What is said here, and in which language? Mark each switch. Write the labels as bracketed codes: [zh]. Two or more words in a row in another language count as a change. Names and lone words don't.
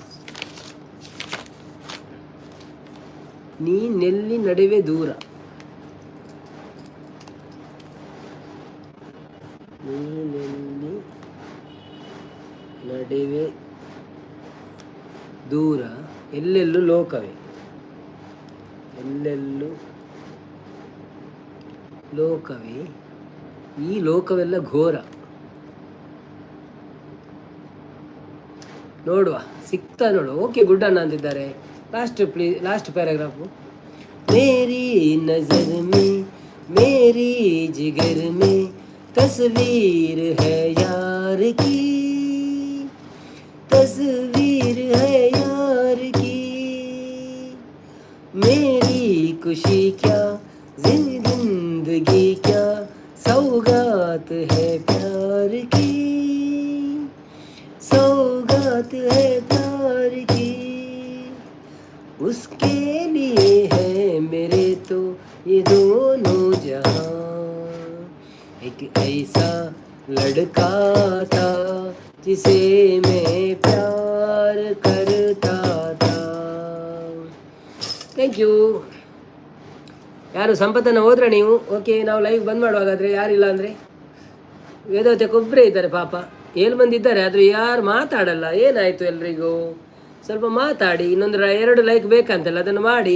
[kn] ನೀನೆಲ್ಲಿ ನಡೆವೆ ದೂರ, ನೀನೆಲ್ಲಿ ನಡೆವೆ ದೂರ, ಎಲ್ಲೆಲ್ಲೂ ಲೋಕವೇ, ಎಲ್ಲೆಲ್ಲೂ ಲೋಕವೇ, ಈ ಲೋಕವೆಲ್ಲ ಘೋರ. ನೋಡುವ, ಸಿಗ್ತಾ ನೋಡುವ. [en] okay, good [kn] ಅನ್ನ ಅಂತಿದ್ದಾರೆ. [en] last paragraph. [hi] मेरी नज़र में मेरी जिगर में तस्वीर है यार की, तस्वीर है यार की। मेरी खुशी क्या, जिंदगी क्या, सौगात है प्यार की, सौगात है प्यार की। उसके लिए है मेरे तो ये दोनों जहां। एक ऐसा लड़का था जिसे मैं प्यार करता था. [en] thank you. [kn] ಯಾರು ಸಂಪತ್ತನ್ನು ಹೋದ್ರೆ ನೀವು? ಓಕೆ, ನಾವು ಲೈವ್ ಬಂದ್ ಮಾಡುವಾಗಾದರೆ. ಯಾರಿಲ್ಲ ಅಂದರೆ ವೇದಾವತ್ಯಕ್ಕೊಬ್ಬರೇ ಇದ್ದಾರೆ ಪಾಪ. 7 ಮಂದಿ ಇದ್ದಾರೆ, ಆದರೆ ಯಾರು ಮಾತಾಡಲ್ಲ. ಏನಾಯಿತು ಎಲ್ರಿಗೂ? ಸ್ವಲ್ಪ ಮಾತಾಡಿ. ಇನ್ನೊಂದು 2 ಲೈಕ್ ಬೇಕಂತಲ್ಲ, ಅದನ್ನು ಮಾಡಿ.